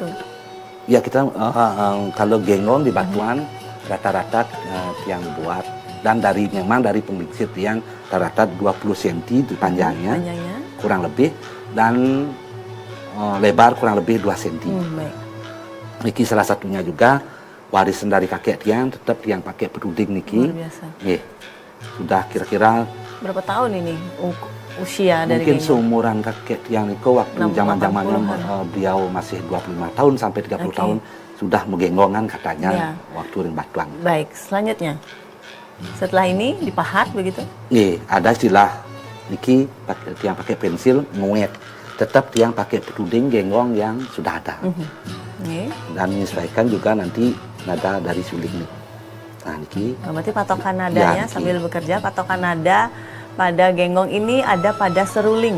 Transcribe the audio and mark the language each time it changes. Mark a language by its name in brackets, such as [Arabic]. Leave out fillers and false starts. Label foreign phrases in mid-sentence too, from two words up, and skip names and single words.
[Indonesian] Ya kita kalau genggong di batuan rata-rata tiang buat dan memang dari pemiksir tiang rata-rata 20 cm di panjangnya kurang lebih dan lebar kurang lebih 2 cm. Niki salah satunya juga warisan dari kakek tiang, tetap tiang pakai peduding niki. Luar biasa. Sudah kira-kira berapa tahun ini usia dari mungkin genggong? seumuran kakek tiang niko waktu zaman-zamannya beliau masih 25 tahun sampai 30 tahun sudah megenggongan katanya waktu ring batuan. Baik, selanjutnya. Setelah ini dipahat begitu? Ada istilah niki tiang pakai pensil nguet. Tetap tiang pakai peduding genggong yang sudah ada. Dan menyesuaikan juga nanti nada dari suling nih. Nah niki. Berarti patokan nadanya sambil bekerja, patokan nada pada genggong ini ada pada seruling.